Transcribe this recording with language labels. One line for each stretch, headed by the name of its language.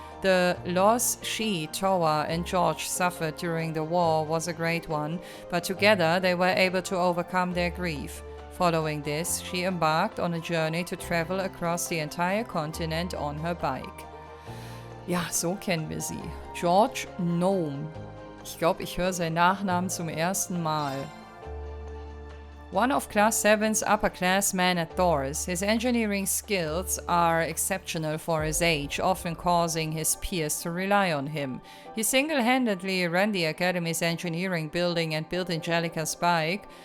English: The loss she, Towa, and George suffered during the war was a great one, but together they were able to overcome their grief. Following this, she embarked on a journey to travel across the entire continent on her bike.
German: Ja, so kennen wir sie. George Gnome. Ich glaube, ich höre seinen Nachnamen zum ersten Mal.
English: One of Class 7's upper-classmen at Thors, his engineering skills are exceptional for his age, often causing his peers to rely on him. He single-handedly ran the Academy's engineering building and built Angelica's bike.